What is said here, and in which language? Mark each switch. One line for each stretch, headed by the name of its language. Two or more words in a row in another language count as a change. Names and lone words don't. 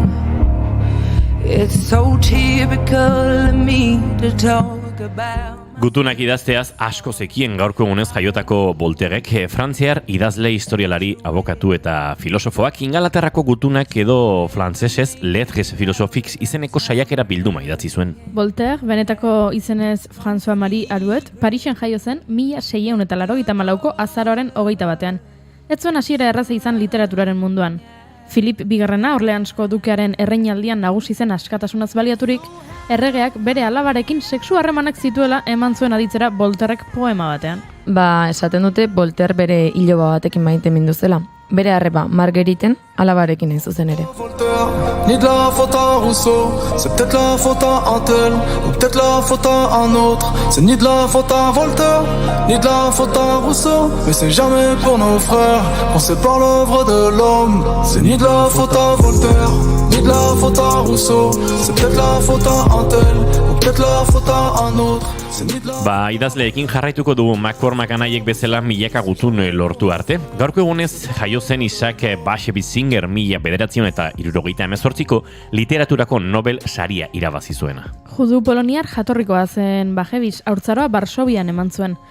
English: It's so typical of me to talk about.
Basque: Gutunak idazteaz asko zekien gaurko egunez jaiotako Voltairek, frantziar idazle historialari, abokatu eta filosofoak, Ingalaterrako gutunak edo frantsesez Lettres Philosophiques izeneko saiakera bilduma idatzi zuen. Voltaire, benetako izenez François-Marie Arouet, Parisen jaio zen 1684ko azaroaren 21. Ez zuen hasiera erraza izan literaturaren munduan. Filip Bigarrena Orleansko dukearen erreinaldian nagusi zen askatasunaz baliaturik, erregeak bere alabarekin sexu harremanak zituela eman zuen aditzera Voltairek poema batean. Esaten dute Voltaire bere iloba batekin maite mindu zela. Bere arreba Margueriten alabarekin ez zuzen ere.
French: Ni de la faute à Rousseau, c'est peut-être la faute à un tel, ou peut-être la faute à un autre. C'est ni de la faute à Voltaire, ni de la faute à Rousseau, mais c'est jamais pour nos frères qu'on sépare l'œuvre de l'homme. C'est ni de la faute à Voltaire, ni de la faute à Rousseau, c'est peut-être la faute à un tel, ou peut-être la faute à un autre.
Basque: Idazleekin jarraituko dugu McCormack anaiek bezala milaka gutun lortu arte. Gaurko egunez jaio zen Isaac Bashevis Singer 1978ko literaturako Nobel saria irabazi zuena. Judu poloniar jatorrikoa zen Bashevis haurtzaroa Varsovian eman zuen.